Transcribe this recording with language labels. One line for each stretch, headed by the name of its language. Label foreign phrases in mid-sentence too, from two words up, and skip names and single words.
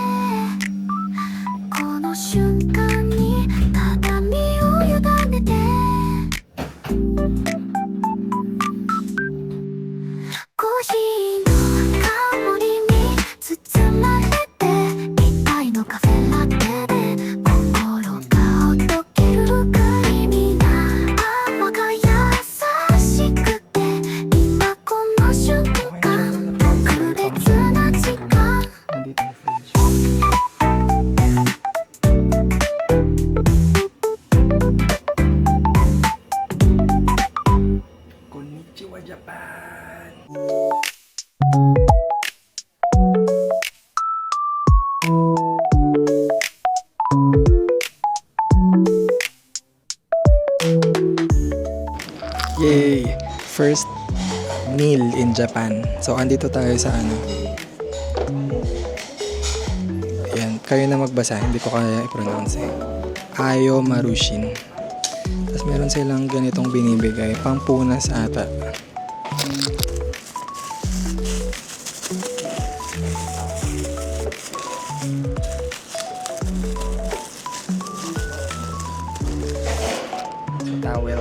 Japanese: この瞬間に畳を委ねてコーヒーの香りに包まれて一杯のカフェラテで心がほどけるクリーミーな泡が優しくて今この瞬間特別な時間
Filipino: Nandito yung fridge.
English: Konnichiwa, Japan! Yay! First meal in Japan.
Filipino: So, andito tayo sa Ayan, kayo na magbasa. Hindi ko kaya i-pronounce eh. Ayo Marushin. Tapos meron silang ganitong binibigay. Pampunas ata.
English: So, towel.